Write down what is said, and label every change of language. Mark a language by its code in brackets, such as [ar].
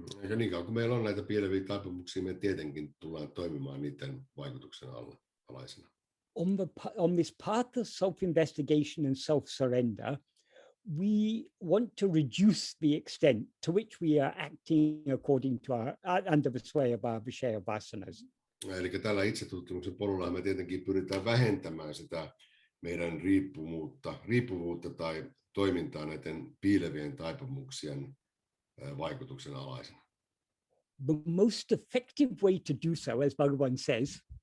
[fi] Eikä niin kauan kun meillä on näitä piileviä taipumuksia, me tietenkin tullaan toimimaan niiden vaikutuksen alaisena. [en] On this path of self-investigation and self-surrender, we want to reduce the extent to which we are acting according to under the sway of our vishaya vasanas. [fi] Eli tällä itsetutkimuksen polulla me tietenkin pyritään vähentämään sitä meidän riippuvuutta tai toimintaa näiden piilevien taipumuksien vaikutuksen alaisena. [en] The most effective way to do so, as Bhagavan says,